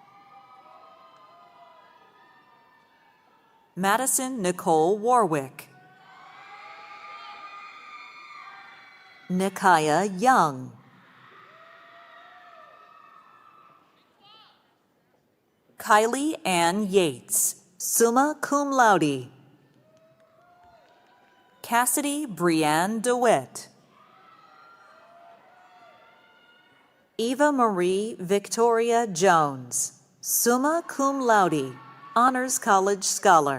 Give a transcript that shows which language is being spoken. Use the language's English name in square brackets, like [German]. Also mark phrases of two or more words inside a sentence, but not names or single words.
[English] Madison Nicole Warwick. Nikaya Young. Kylie Ann Yates, [Latin] summa cum laude. [English] Cassidy Brianne DeWitt. Eva Marie Victoria Jones, [Latin] summa cum laude, [English] Honors College Scholar.